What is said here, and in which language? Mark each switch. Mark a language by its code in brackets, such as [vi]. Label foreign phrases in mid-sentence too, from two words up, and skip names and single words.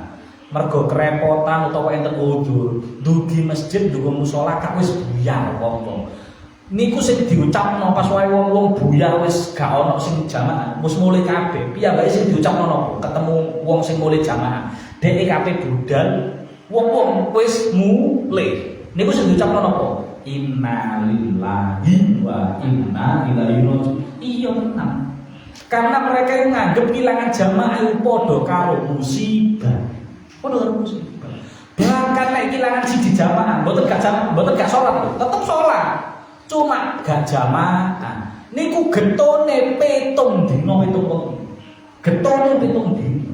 [jv] Mergo kerepotan utawa enten udzur, dugi masjid ndonga musala gak wis buyar wong-wong. Niku sing diucapno pas wae wong-wong buyar wis gak ono sing jamaah, wis mulai kabeh. Piyambake sing diucapno napa? Ketemu wong sing mulai jamaah. Dek kabeh budal, wong-wong wis mulai. Niku sing diucapno napa? [ar] إنا لله وإنا إليه راجعون. [jv] Iya tenan. [id] Karena mereka yang nganggep kehilangan jamaah itu [jv] podo karo [id] musibah. [jv] Podo karo musibah. Bahkan nek kehilangan siji jamaah, mboten gak salat, tetep salat. Cuma gak jamaah. Niku getone 7 dina 7 wengi. Getone 7 dina.